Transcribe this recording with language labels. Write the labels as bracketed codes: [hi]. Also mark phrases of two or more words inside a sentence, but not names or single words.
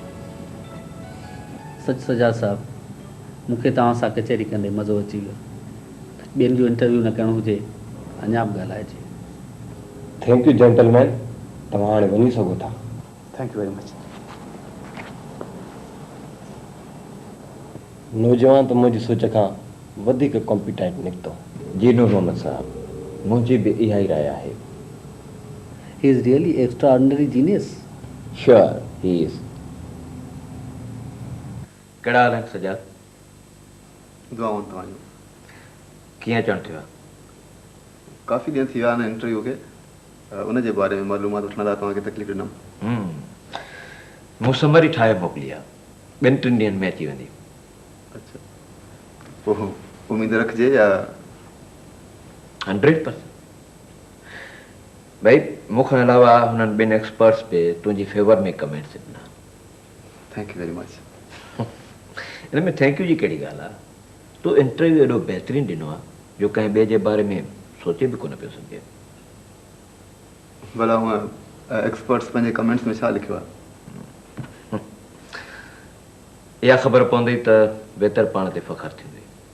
[sd] सच सजाद साहब, मूंखे तव्हां सां कचहरी कंदे मज़ो अची वियो। ॿियनि जो इंटरव्यू न करणो हुजे, अञा बि ॻाल्हाइजे। [en] thank you gentleman, [sd] तव्हां हाणे वञी सघो था। [en] thank you very much. [sd] नौजवान त मुंहिंजी सोच खां वधीक कॉम्पिटेंट निकितो। जी नूर मोहम्मद साहब, मुंहिंजी बि इहा ई राय आहे। [en] He is really extraordinary genius. Sure, he is. [sd] कहिड़ा हाल आहिनि सजाद? दुआऊं तव्हांजो। कीअं अचणु थियो आहे? काफ़ी ॾींहं थी विया आहिनि इंटरव्यू खे, उन जे बारे में मालूमात वठण लाइ तव्हांखे तकलीफ़ ॾिनमि। मूं समरी ठाहे मोकिली आहे, 2-3 ॾींहंनि में अची वेंदी। अच्छा, पोइ उमेद रखिजे या? 100%। भाई मूंखां अलावा हुननि 2 एक्सपर्ट्स पे तुंहिंजी फेवर में कमेंट्स ॾिना। [en] thank you very much. [sd] इन में [en] थैंक यू [sd] जी कहिड़ी ॻाल्हि आहे? तूं इंटरव्यू एॾो बहितरीनु ॾिनो आहे जो कंहिं ॿिए जे बारे में सोचे बि कोन पियो सघे। भला हूअं एक्सपर्ट्स पंहिंजे कमेंट्स में छा लिखियो आहे? इहा ख़बर पवंदी त बहितर पाण ते फ़ख़्रु थींदी।